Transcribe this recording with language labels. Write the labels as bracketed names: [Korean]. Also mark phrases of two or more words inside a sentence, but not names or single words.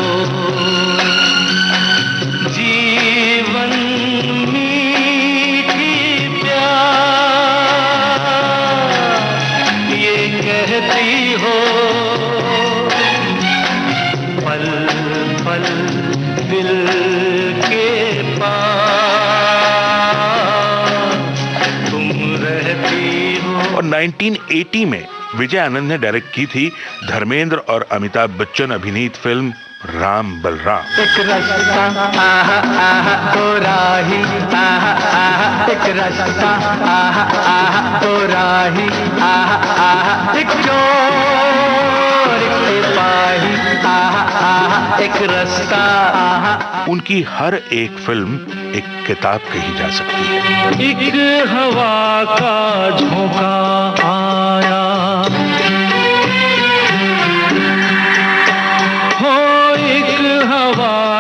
[Hindi] जीवन मीठी प्यास ये कहती हो, पल पल दिल के पास तुम रहती हो, और 1980 में विजय आनंद ने डायरेक्ट की थी धर्मेंद्र और अमिताभ बच्चन अभिनीत फिल्म राम बलराम। एक रास्ता आहा आहा ओ राही, आहा आहा एक रास्ता आहा आहा ओ राही, आहा आहा एक चोर एक सिपाही, आहा आहा एक रास्ता आहा। उनकी हर एक फिल्म एक किताब कही जा सकती है। एक हवा का झोंका आया, हो एक हवा